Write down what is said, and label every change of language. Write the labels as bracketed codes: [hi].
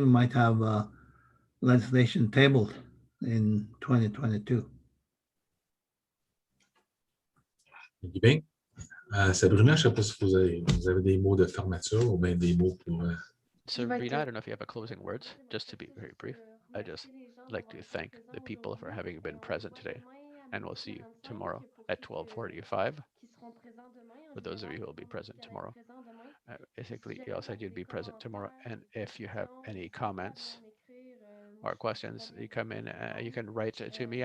[en] We might have legislation tabled in 2022. [fr] Bien. Sabrina, je ne sais pas si vous avez des mots de fermeture ou bien des mots pour... [en] Sabrina, I don't know if you have a closing words, just to be very brief. I just like to thank the people for having been present today, and we'll see you tomorrow at 12:45. For those of you who will be present tomorrow, basically, you also said you'd be present tomorrow, and if you have any comments or questions, you come in, you can write to me.